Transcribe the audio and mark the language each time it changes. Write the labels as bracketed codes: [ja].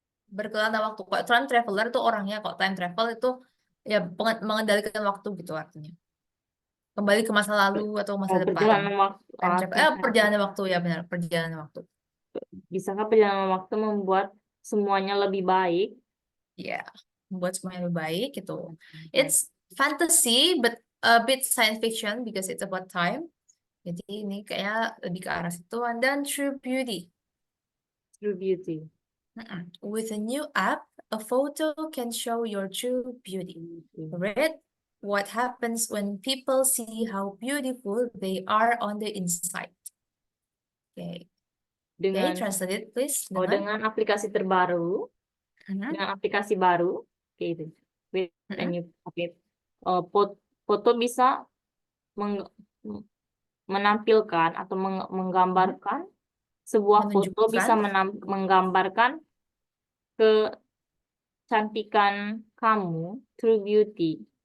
[id] Berkelana waktu. Kok time traveler itu orangnya, kok time travel itu ya mengendalikan waktu gitu artinya. Kembali ke masa lalu atau masa depan. perjalanan waktu. [en] Time travel. [id] Perjalanan waktu ya benar, perjalanan waktu. Bisakah perjalanan waktu membuat semuanya lebih baik? Ya, membuat semuanya lebih baik gitu. [en] It's fantasy but a bit science fiction because it's about time. [id] Jadi ini kayak lebih ke arah situ. [en] And then true beauty. True beauty. With a new app, a photo can show your true beauty. Read what happens when people see how beautiful they are on the inside. Okay. [id] Dengan [en] Translate it please. [id] dengan aplikasi terbaru, dengan aplikasi baru, kayak gitu. [en] With a new update. [id] Foto bisa menampilkan atau menggambarkan sebuah foto bisa menggambarkan kecantikan kamu, [en] true beauty.